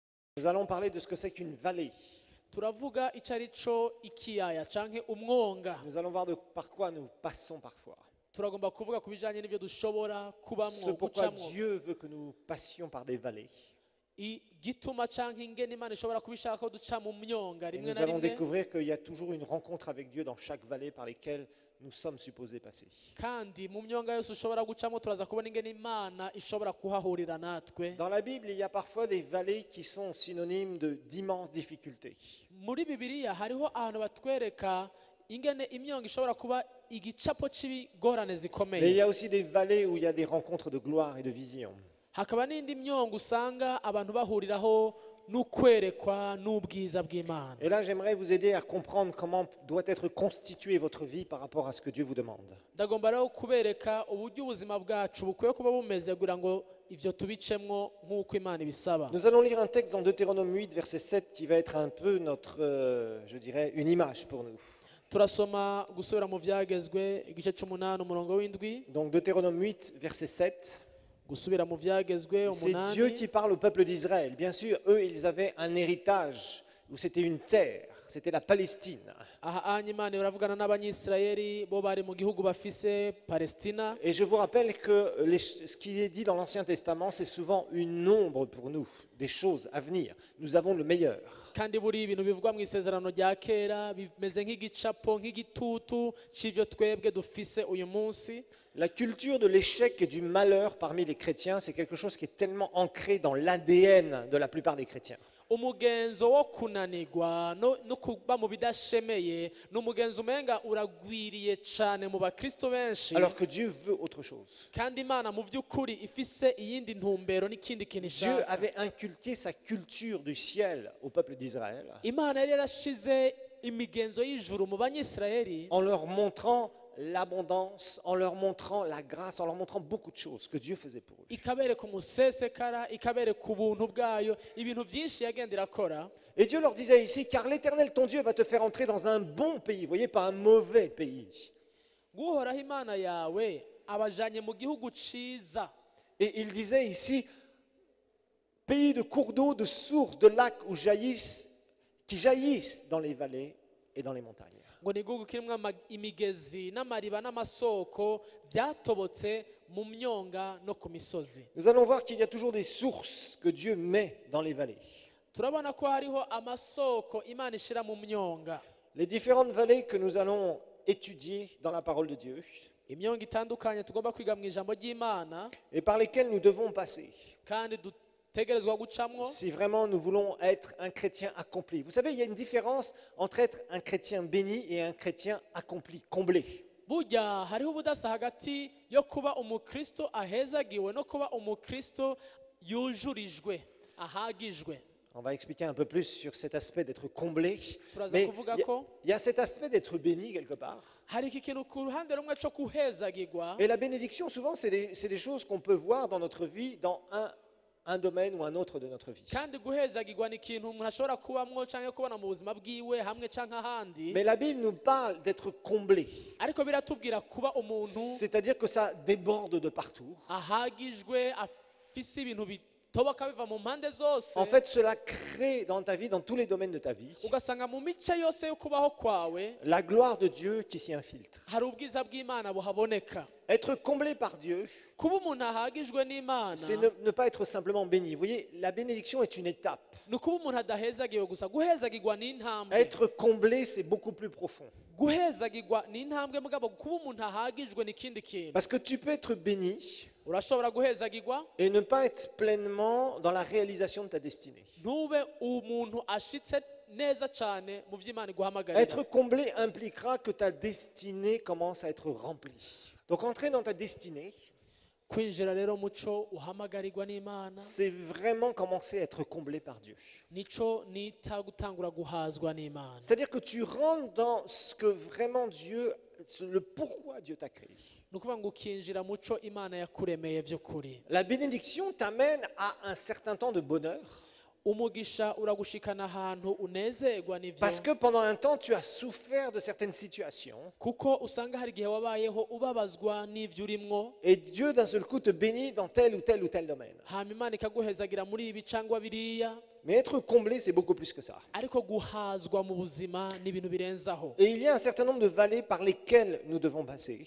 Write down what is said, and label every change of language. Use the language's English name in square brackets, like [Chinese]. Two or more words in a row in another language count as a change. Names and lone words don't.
[French] Nous allons parler de ce que c'est qu'une vallée. [Rundi] turavuga icyo ari cyo ikiyaya canke umwonga. [French] Nous allons voir par quoi nous passons parfois. [Rundi] Turagomba kuvuga ku bijanye n'ivyo dushobora [French] Ce [Rundi] kubamwo [French] pourquoi [Rundi] gucamwo. [French] Dieu veut que nous passions par des vallées. [Rundi] Igituma canke ingene Imana ishobora kubishaka ko duca mu myonga [French] Et [Rundi] rimwe [French] nous [Rundi] na [French] allons [Rundi] rimwe. [French] découvrir qu'il y a toujours une rencontre avec Dieu dans chaque vallée par lesquelles nous sommes supposés passer. [Rundi] Kandi mu myonga yose ushobora gucamo turaza kubona ingene Imana ishobora kuhahurira natwe. [French] Dans la Bible, il y a parfois des vallées qui sont synonymes d'immenses difficultés. [Rundi] Muri Bibiliya hariho ahantu batwereka ingene imyonga ishobora kuba igicapo c'ibigorane [French] Mais il [Rundi] zikomeye. [French] y a aussi des vallées où il y a des rencontres de gloire et de vision. [Rundi] Hakaba n'indi myonga usanga abantu bahuriraho n'ukwerekwa n'ubwiza bw'Imana. [French] Et là, j'aimerais vous aider à comprendre comment doit être constituée votre vie par rapport à ce que Dieu vous demande. [Rundi] Ndagomba rero kubereka uburyo ubuzima bwacu bukwiye kuba bumeze kugira ngo ivyo tubicemwo nk'uko Imana ibisaba. [French] Nous allons lire un texte dans Deutéronome 8, verset 7, qui va être un peu notre, je dirais, une image pour nous. [Rundi] Turasoma gusubira mu vyagezwe igice c'umunani umurongo w'indwi. [French] Donc Deutéronome 8, verset 7. [Rundi] Gusubira mu vyagezwe [French] C'est Dieu [Rundi] umunani. [French] qui parle au peuple d'Israël. Bien sûr, eux, ils avaient un héritage où c'était une terre, c'était la Palestine. [Rundi] Aha anye Imana iravugana n'abanyisirayeli bo bari mu gihugu bafise Palestina. [French] Et je vous rappelle que ce qui est dit dans l'Ancien Testament, c'est souvent une ombre pour nous, des choses à venir. Nous avons le meilleur. [Rundi] Kandi buri ibintu bivugwa mu isezerano rya kera bimeze nk'igicapo nk'igitutu c'ivyo twebwe dufise uyu munsi. [French] La culture de l'échec et du malheur parmi les chrétiens, c'est quelque chose qui est tellement ancré dans l'ADN de la plupart des chrétiens. [Rundi] Umugenzo wo kunanirwa no kuba mu bidashemeye n'umugenzo umenga uragwiriye cane mu bakristo benshi. [French] Alors que Dieu veut autre chose. [Rundi] Kandi Imana mu vy'ukuri ifise iyindi ntumbero n'ikindi kintu [French] Dieu [Rundi] ishaka. [French] avait inculqué sa culture du ciel au peuple d'Israël [Rundi] Imana yari yarashize imigenzo y'ijuru mu banyisirayeli [French] en leur montrant l'abondance, en leur montrant la grâce, en leur montrant beaucoup de choses que Dieu faisait pour eux. [Rundi] ikabereka umusesekara ikabereka ubuntu bwayo ibintu vyinshi yagenda irakora. [French] Et Dieu leur disait ici, car l'Éternel ton Dieu va te faire entrer dans un bon pays, vous voyez, pas un mauvais pays. [Rundi] Guhoraho Imana yawe abajanye mu gihugu ciza. [French] Et il disait ici, pays de cours d'eau, de sources, de lacs qui jaillissent dans les vallées et dans les montagnes. [Rundi] Ngo ni igihugu kirimwo imigezi n'amariba n'amasoko byatobotse mu myonga no ku misozi. [French] Nous allons voir qu'il y a toujours des sources que Dieu met dans les vallées. [Rundi] Turabona ko hariho amasoko Imana ishira mu myonga. [French] Les différentes vallées que nous allons étudier dans la parole de Dieu [Rundi] Imyonga itandukanye tugomba kwiga mu ijambo ry'Imana [French] et par lesquelles nous devons passer [Rundi] kandi dutegerezwa gucamwo [French] si vraiment nous voulons être un chrétien accompli. Vous savez, il y a une différence entre être un chrétien béni et un chrétien accompli, comblé. [Rundi] burya hariho ubudasa hagati yo kuba umukristo ahezagiwe no kuba umukristo yujurijwe ahagijwe. [French] On va expliquer un peu plus sur cet aspect d'être comblé. [Rundi] Turaza [French] Mais [Rundi] kuvuga ko [French] il y a cet aspect d'être béni quelque part. [Rundi] hari iki kintu ku ruhande rumwe co kuhezagirwa. [French] Et la bénédiction, souvent, c'est des choses qu'on peut voir dans notre vie, dans un domaine ou un autre de notre vie. [Rundi] Kandi guhezagirwa ni ikintu umuntu ashobora kubamwo canke kubona mu buzima bwiwe hamwe canke ahandi. [French] Mais la Bible nous parle d'être comblé. [Rundi] Ariko biratubwira kuba umuntu [French] C'est-à-dire que ça déborde de partout. [Rundi] ahagijwe afise ibintu bitoboka biva mu mpande zose. [French] En fait, cela crée dans ta vie, dans tous les domaines de ta vie, [Rundi] Ugasanga mu mice yose yo kubaho kwawe [French] la gloire de Dieu qui s'y infiltre. [Rundi] hari ubwiza bw'Imana buhaboneka. [French] Être comblé par Dieu, [Rundi] Kuba umuntu ahagijwe n'Imana [French] c'est ne pas être simplement béni. Vous voyez, la bénédiction est une étape. [Rundi] ni kuba umuntu adahezagiwe gusa. Guhezagirwa ni intambwe. [French] Être comblé, c'est beaucoup plus profond. [Rundi] Guhezagirwa ni intambwe mugabo kuba umuntu ahagijwe ni ikindi kintu. [French] Parce que tu peux être béni [Rundi] Urashobora guhezagirwa [French] et ne pas être pleinement dans la réalisation de ta destinée. [Rundi] ntube umuntu ashitse neza cyane mu vy'Imana iguhamagarira. [French] Être comblé impliquera que ta destinée commence à être remplie. Donc entrer dans ta destinée, [Rundi] Kwinjira rero muco uhamagarirwa n'Imana [French] c'est vraiment commencer à être comblé par Dieu. [Rundi] nico nita gutangura guhazwa n'Imana. [French] C'est-à-dire que tu rentres dans ce que vraiment Dieu, le pourquoi Dieu t'a créé. [Rundi] Ni ukuvuga ngo ukinjira muco Imana yakuremeye vy'ukuri. [French] La bénédiction t'amène à un certain temps de bonheur. [Rundi] Umugisha uragushikana ahantu unezerwa n'ivyo. [French] Parce que pendant un temps, tu as souffert de certaines situations. [Rundi] Kuko usanga hari igihe wabayeho ubabazwa n'ivyo urimwo. [French] Et Dieu, d'un seul coup, te bénit dans tel ou tel ou tel domaine. [Rundi] Hama Imana ikaguhezagira muri ibi cangwa biriya. [French] Mais être comblé, c'est beaucoup plus que ça. [Rundi] ariko guhazwa mu buzima ni ibintu birenzaho. [French] Et il y a un certain nombre de vallées par lesquelles nous devons passer